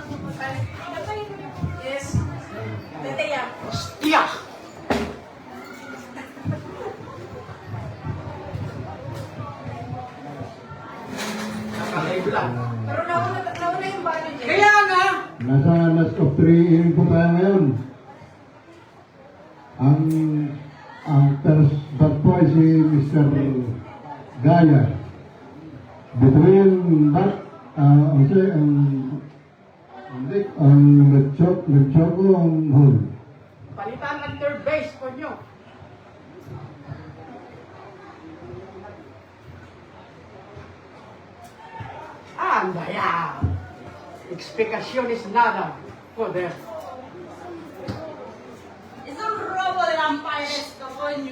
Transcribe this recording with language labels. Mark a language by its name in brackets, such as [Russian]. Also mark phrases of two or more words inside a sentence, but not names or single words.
[Filipino] Yes. Tete yan. Tiyak! Nakalive lang. Pero nauna yung balo niya. Kaya nga! Nasa [English] last of 3 inning [Filipino] po tayo ngayon. Ang [English] first bat [Filipino] po ay si Mr. Gaya. [English] Between bat, [Filipino] ang nagchoko ang hole. Palitan ng third base po nyo. [Spanish] Anda ya. Explicación es nada. Joder. Es un robo del umpire esto, coño.